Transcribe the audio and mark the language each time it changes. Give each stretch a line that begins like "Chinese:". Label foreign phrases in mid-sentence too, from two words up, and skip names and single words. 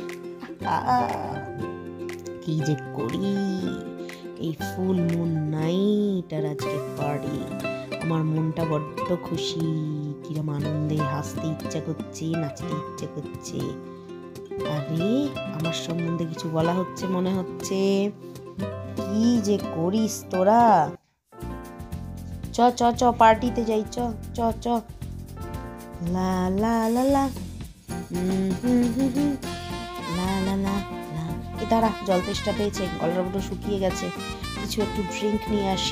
Bangla: কি যে করি, এই
English: full moon night
Bangla: আর আজকে পার্টি, আমার মনটা বড্ড খুশি, কিরম আনন্দে, হাসতে ইচ্ছা করছে, নাচতে ইচ্ছা করছে। আরে আমার সম্বন্ধে কিছু বলা হচ্ছে মনে হচ্ছে, কি যে করিস তোরা। চ চ চ, পার্টিতে যাই, চ চ চ। লা লা লা লা লা লা লা লা। এ দাঁড়া, জল তেষ্টা পেয়েছে, গলার বড় শুকিয়ে গেছে, কিছু একটু ড্রিঙ্ক নিয়ে আসি।